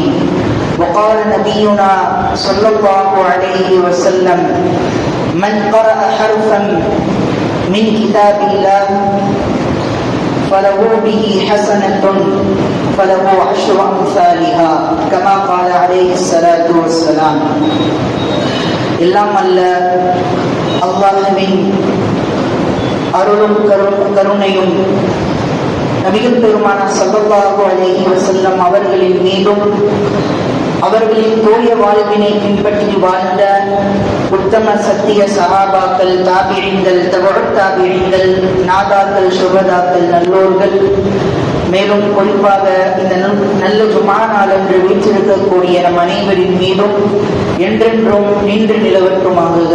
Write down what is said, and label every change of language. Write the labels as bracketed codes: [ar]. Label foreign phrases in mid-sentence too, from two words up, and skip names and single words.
[ar] وقال نبينا صلى الله عليه وسلم: من قرأ حرفا من كتاب الله فله به حسنة فله 10 أمثالها كما قال عليه الصلاة والسلام. [ta] எல்லாம் அல்ல அல்லாஹ்வின் அருளும் கருணையும் நபிகள் பெருமானார் [ar] صلى الله عليه [ta] வஸல்லம் அவர்களின் மீதும் அவர்களின் தூய வாழ்வினை பின்பற்றி வாழ்ந்த உத்தம சத்திய சஹாபாக்கள், தாபிஈன்கள், தபஉத் தாபிஈன்கள், நாதாக்கள், சுஹதாக்கள், நல்லோர்கள், மேலும் குறிப்பாக இந்த நல்ல ஜுமா நாளன்று வீற்றிருக்கக்கூடிய நம் அனைவரின் மீதும் என்றென்றும் நின்று நிலவட்டுமாகுக.